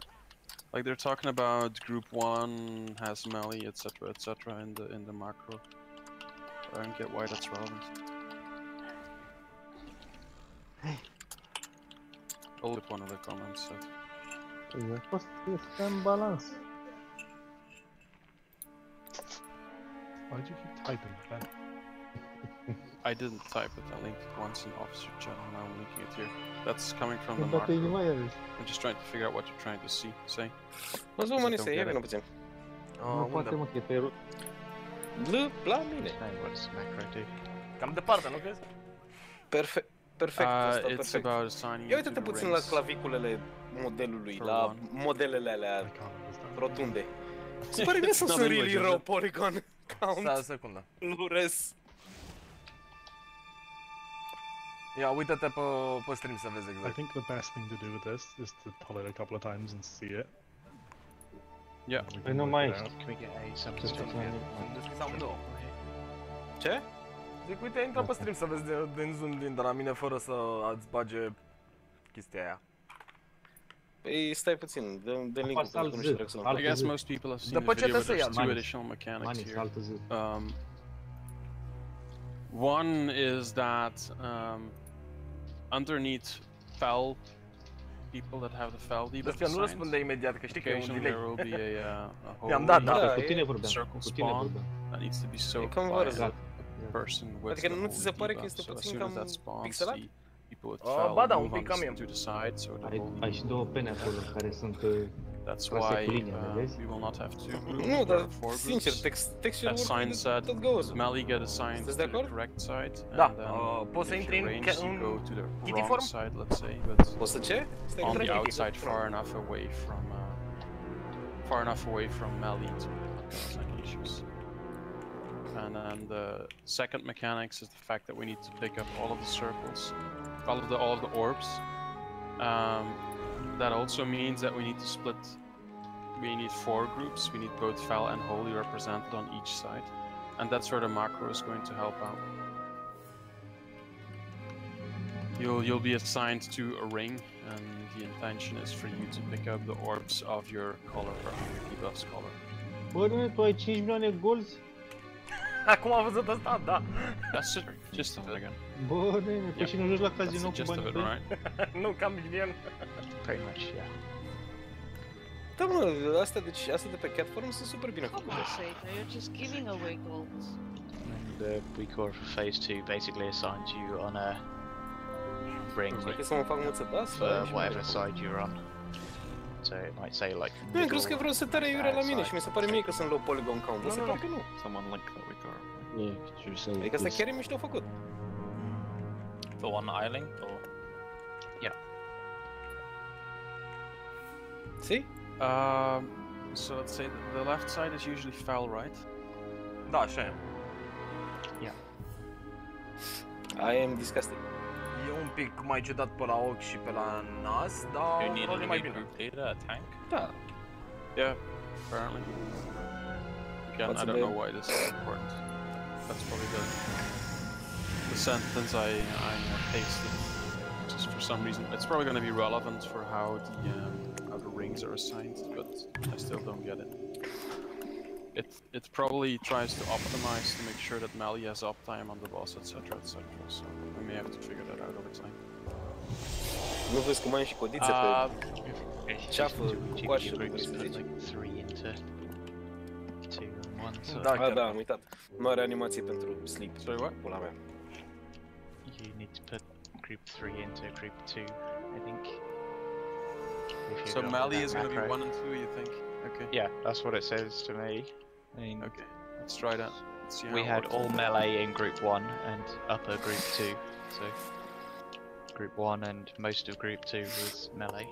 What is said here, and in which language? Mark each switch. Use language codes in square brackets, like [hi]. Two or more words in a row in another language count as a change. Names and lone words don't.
[en] Like they're talking about group 1 has melee, etc., etc. in the macro. I don't get why that's relevant. I'll look one of the comments. So. [ro] A fost în balans. [en] Why do you keep typing that? I didn't type it, I linked it once in officer chat and now I'm linking it here. That's coming from the macro. I'm just trying to figure out what you're trying to say. [ro] Mă-ți vă mănise, ia vină puțin. Nu poate mă, că e pe rut. La mine. Cam departe, nu crezi? Perfect, [en] It's about assigning. [ro] Ia uite-te puțin la claviculele modelului, la modelele alea rotunde. Se pare că sunt [en] really raw polygon count. [ro] Stai o secundă. Lures. Ia, uită-te pe stream să vezi exact. [en] I think the best thing to do with this is to pull it a couple of times and see it. Yeah. [ro] Păi nu mai [en] Can we get a substitute? [ro] Ce? Zic, uite, intră pe stream să vezi din zoom de la mine fără să îți bage chestia aia. Păi stai puțin, dă link-ul pentru că nu știu dacă să [en] I guess most people have seen the video, but there's two additional mechanics here. One is that underneath fell people that have the fell debuff [ro] nu răspunde imediat, că știi că e un delay. [en] There will be a [ro] I-am dat, da. [en] circle spawn that needs to be soaked by a person with [ro] adică nu ți se pare că este puțin cam pixelat? Ba da, un pic cam e. Ai și două pene acolo care sunt [en] That's why we will not have two groups. [ro] Nu, dar sincer, [en] texture work tot goes. Melee get assigned to the correct side. [ro] Da, poți să intri în [en] kitty form side, let's say, but [ro] poți să ce? [en] On the outside, far enough away from melee to cause any issues. And then the second mechanics is the fact that we need to pick up all of the circles, all of the orbs. That also means that we need to split. We need 4 groups. We need both Fel and Holy represented on each side, and that's where the macro is going to help out. You'll be assigned to a ring, and the intention is for you to pick up the orbs of your color, or your debuff's color. [ro] Bă, tu ai 5 milioane golzi? Acum am văzut asta, da. [en] That's just of it again. [ro] Bă, păi și nu joci la casino cu banii tăi? Nu, cam milion. [en] Pretty much, yeah. [ro] Da, mă, astea de pe Catform sunt super bine făcute. [en] You're just giving away gold. And the weak phase 2 basically assigns you on a ring for whatever side you're on. So it might say like. [ro] Nu, crezi că vreau setarea iurea la mine și mi se pare mie că sunt [en] low polygon count, [ro] dar se pare că nu. [en] Someone link that we got. [ro] Adică asta chiar e mișto făcut. [en] The one I linked, or? Yeah. See? So let's say the left side is usually Fel, right? [ro] Da, așa e. [en] Yeah. I am disgusted. [ro] E un pic mai ciudat pe la ochi și pe la nas, dar [en] you need [ro] mai [en] a [ro] bine. [en] group leader, a tank? [ro] Da. [en] Yeah, apparently. Again, I don't know why this is important. That's probably the sentence I pasted. Just for some reason, it's probably going to be relevant for how the rings are assigned, but I still don't get it. It probably tries to optimize to make sure that melee has uptime on the boss, etc., etc. So we may have to figure that out over time. [ro] Nu vezi cum ai și codițe pe ceafă cu coașă de [en] like 3 into 2 and 1. So [ro] da, am uitat. Nu are animație pentru sleep. [en] Sorry, what? [ro] Pula mea. [en] You need to put group 3 into group 2, I think. So melee is going to be 1 and 2, you think? Okay. Yeah, that's what it says to me. I mean, okay, let's try that. Let's see how we had all melee in group 1 and upper group 2, so group 1 and most of group 2 was melee.